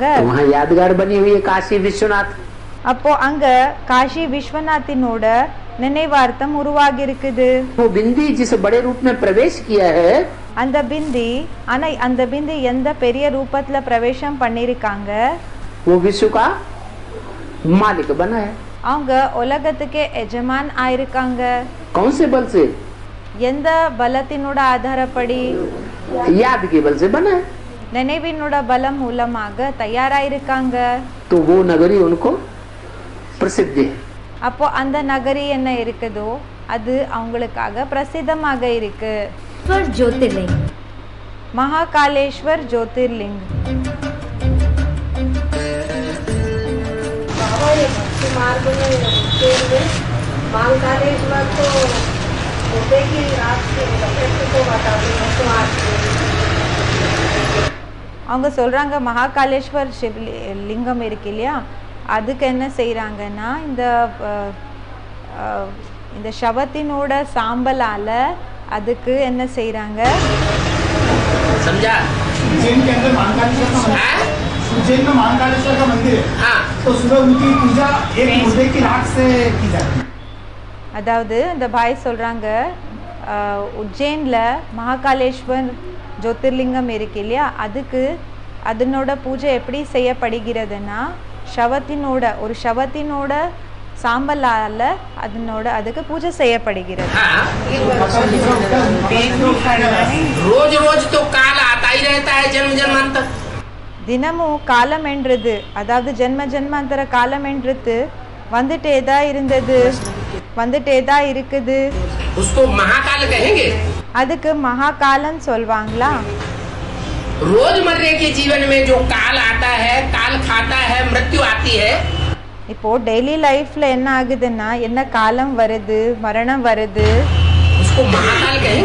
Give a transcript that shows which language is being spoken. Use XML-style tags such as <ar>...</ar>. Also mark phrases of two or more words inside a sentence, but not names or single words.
<hi>वहाँ यादगार बनी हुई है काशी विश्वनाथ.</hi> <ta>அப்போ அங்க காஷி விஸ்வநாத்தினோட நினைவார்த்தம் உருவாகி இருக்குது.</ta> <hi>वो बिंदी जिस बड़े रूप में प्रवेश किया है,</hi> <ta>அந்த பிந்தி ஆனா அந்த பிந்தி எந்த பெரிய ரூபத்துல பிரவேசம் பண்ணிருக்காங்க,</ta> <hi>वो विश्व का मालिक बना है.</hi> <ta>அவங்க உலகத்துக்கே எஜமான் ஆயிருக்காங்க.</ta> <hi>कौन से बल से?</hi> <ta>எந்த பலத்தினோட ஆதாரப்படி?</ta> <hi>याद के बल से बना है.</hi> <ta>நினைவினோட பலம் மூலமாக தயாராயிருக்காங்க.</ta> <hi>तो वो नगरी उनको प्रसिद्ध है.</hi> <ta>அப்போ அந்த நகரி என்ன இருக்குதோ அது அவங்களுக்காக பிரசித்தமாக இருக்கு.</ta> <hi>ज्योतिर्लिंग. महाकालेश्वर ज्योतिर्लिंग. मार्ग में महाकालेश्वर तो होते कि रात के को बता</hi> <ta>அவங்க சொல்றாங்க மகாகாலேஸ்வர் லிங்கம் இருக்கு இல்லையா, அதுக்கு என்ன செய்யறாங்கன்னா இந்த சவத்தினோட சாம்பலால அதுக்கு என்ன செய்யறாங்க?</ta> <hi>समझा? उज्जैन के अंदर महाकालेश्वर का मंदिर है. उज्जैन में महाकालेश्वर का मंदिर है. हाँ. तो सुबह उनकी पूजा एक मुर्दे की राख से की जाती है.</hi> <ta>அதாவது இந்த பாய் சொல்றாங்க உஜ்ஜைன்ல மகாகாலேஸ்வர் ஜோதிர்லிங்கம் இருக்கு இல்லையா, அதுக்கு அதனோட பூஜை எப்படி செய்யப்படுகிறதுனா ஒரு சவத்தினோட சாம்பலால அதுக்கு பூஜை செய்யப்படுகிறது.</ta> <hi>रोज रोज तो काल आता ही रहता है जन्म जन्मांतर.</hi> <ta>தினமும் காலம் என்றது அதாவது ஜென்ம ஜென்மாந்தர காலம் என்றது வந்துட்டே தான் இருந்தது, வந்துட்டே தான் இருக்குது.</ta> <hi>उसको महाकाल कहेंगे.</hi> <ta>அதுக்கு மகாகாலன்னு சொல்வாங்களா?</ta> <hi>रोजमर्रे के जीवन में जो काल आता है, काल खाता है, मृत्यु आती है.</hi> <ta>இப்போ</ta> <en>daily life</en> <ta>என்ன ஆகுதுன்னா என்ன காலம் வருது, மரணம் வருது.</ta> <hi>उसको महाकाल कहेंगे.</hi>